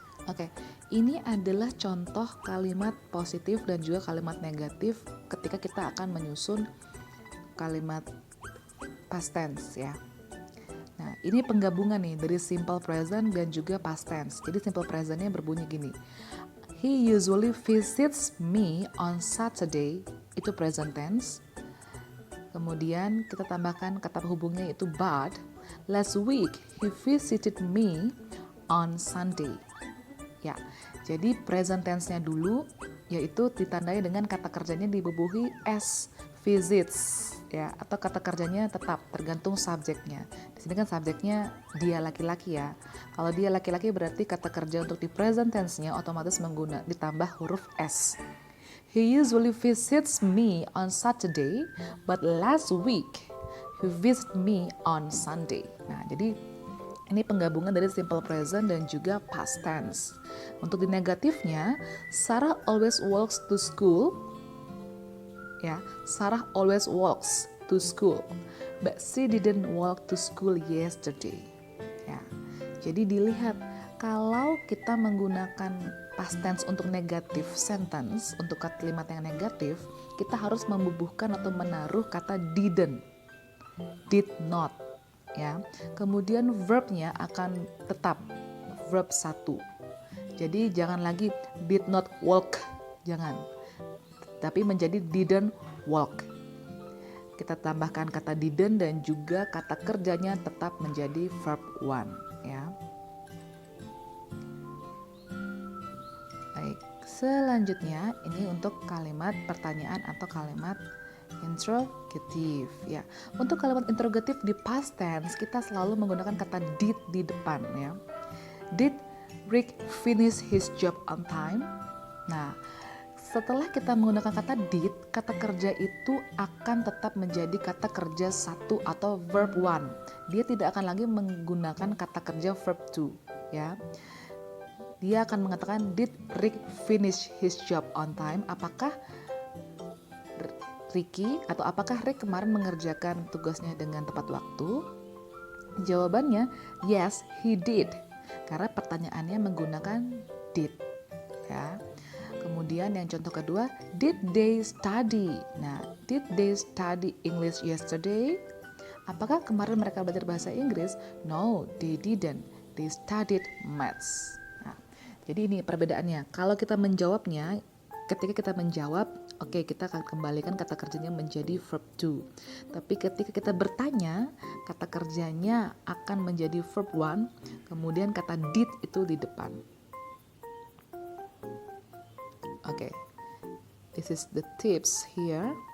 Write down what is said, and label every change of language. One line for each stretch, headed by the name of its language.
Indonesian: Oke, ini adalah contoh kalimat positif dan juga kalimat negatif ketika kita akan menyusun kalimat past tense ya. Nah, ini penggabungan nih dari simple present dan juga past tense. Jadi simple presentnya berbunyi gini.
English: He usually visits me on Saturday, itu present tense.
Indonesian: Kemudian kita tambahkan kata penghubungnya yaitu but.
English: Last week he visited me on Sunday.
Indonesian: Ya, jadi present tense-nya dulu yaitu ditandai dengan kata kerjanya dibubuhi s, visits ya, atau kata kerjanya tetap tergantung subjeknya. Di sini kan subjeknya dia laki-laki ya. Kalau dia laki-laki berarti kata kerja untuk di present tense-nya otomatis ditambah huruf s.
English: He usually visits me on Saturday, but last week he visited me on Sunday.
Indonesian: Nah, jadi ini penggabungan dari simple present dan juga past tense. Untuk di negatifnya,
English: Sarah always walks to school. Ya, Sarah always walks to school, but she didn't walk to school yesterday.
Indonesian: Ya, jadi dilihat kalau kita menggunakan past tense untuk negatif sentence, untuk kalimat yang negatif, kita harus membubuhkan atau menaruh kata didn't, did not. Ya, kemudian verbnya akan tetap verb 1. Jadi jangan lagi did not walk, jangan. Tapi menjadi didn't walk. Kita tambahkan kata didn't dan juga kata kerjanya tetap menjadi verb 1 ya. Baik, selanjutnya ini untuk kalimat pertanyaan atau kalimat interrogative ya. Untuk kalimat interrogative di past tense kita selalu menggunakan kata did di depan ya.
English: Did Rick finish his job on time?
Indonesian: Nah, setelah kita menggunakan kata did, kata kerja itu akan tetap menjadi kata kerja 1 atau verb 1. Dia tidak akan lagi menggunakan kata kerja verb 2 ya. Dia akan mengatakan
English: did Rick finish his job on time?
Indonesian: Apakah Ricky atau apakah Rick kemarin mengerjakan tugasnya dengan tepat waktu? Jawabannya
English: yes, he did.
Indonesian: Karena pertanyaannya menggunakan did. Ya. Kemudian yang contoh kedua,
English: did they study? Nah, did they study English yesterday?
Indonesian: Apakah kemarin mereka belajar bahasa Inggris?
English: No, they didn't. They studied maths.
Indonesian: Nah, jadi ini perbedaannya. Kalau kita menjawabnya, ketika kita menjawab, oke, kita akan kembalikan kata kerjanya menjadi verb 2. Tapi ketika kita bertanya, kata kerjanya akan menjadi verb 1, kemudian kata did itu di depan.
English: Oke, this is the tips here.